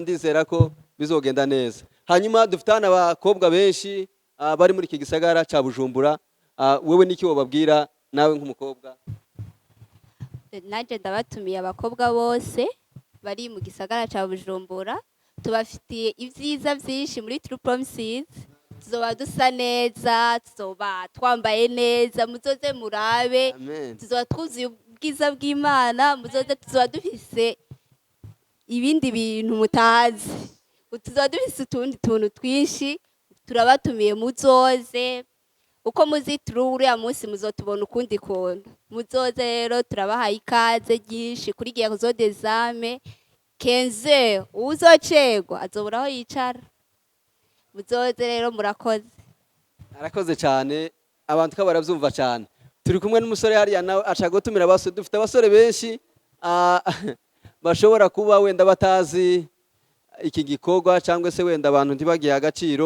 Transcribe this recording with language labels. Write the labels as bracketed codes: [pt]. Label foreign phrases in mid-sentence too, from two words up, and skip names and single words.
[rn] Ndizera ko bizogenda neza. Hanyuma dufitana abakobwa benshi bari muri iki gisagara cya Bujumbura. Wewe niki wababwira nawe nk'umukobwa? Naje ndabatumiye abakobwa bose bari mu gisagara cya Bujumbura. Tubafitiye ibyiza byinshi muri True Promises. Tuzoba dusa neza, tuzoba twambaye neza, muzoze murabe. Tuzoba twuzuye ubwiza bw'Imana, muzoze tuzoba dufise ibindi bintu mutazi. Tuzoba dufise utundi tuntu twinshi. Turabatumiye muzoze. Uko muzitura uriya munsi muzotubona ukundi kuntu. Muzoze rero turabahaye ikaze ryinshi kuri Gerzo des Ames. 15 uzocegwa azobura aho yicara. Muzoze rero murakoze. Arakoze cyane, abantu ka barabyumva cyane. Turi kumwe n'umusore hariya nawe aca gutumira abasore. Dufite abasore benshi bashobora kuba wenda batazi iki gikorwa, cyangwa se wenda abantu ntibagiye agaciro.